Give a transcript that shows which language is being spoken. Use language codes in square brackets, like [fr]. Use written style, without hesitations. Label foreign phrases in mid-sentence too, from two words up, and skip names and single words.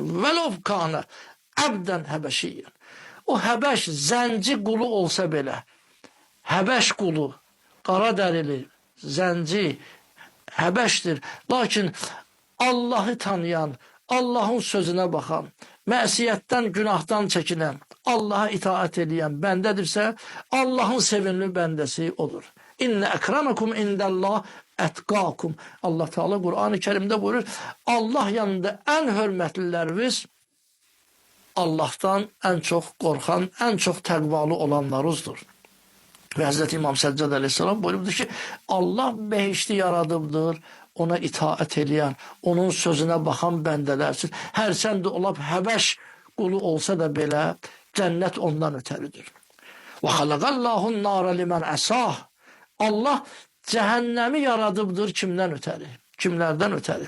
[ar] ولو كان عبدا حبشيا. [az] O həbəş zənci qulu olsa belə, həbəş qulu, qara dərili, zənci, həbəşdir. Lakin Allahı tanıyan, Allahın sözünə baxan, məsiyətdən, günahdan çəkinən, Allaha itaat edən bəndədirsə, Allahın sevimli bəndəsi odur. [ar] إن أكرمكم عند الله أتقاكم. [tr] Allah Teala Kur'an-ı Kerim'de buyurur: Allah yanında en hürmetlileriniz Allah'tan en çok korkan, en çok təqvalı olanlarınızdır. [az] Ve Hz. İmam Səccad aleyhisselam buyurdu ki Allah behişti yaradıbdır, ona itaat edən, onun sözüne bakan bəndələr üçün. Hərçəndə olab həbəş qulu olsa da belə cənnət ondan ötəridir. [ar] وخلق الله النار لمن عصاه. [az] Allah cəhənnəmi yaradıbdır kimdən ötəri, kimlərdən ötəri.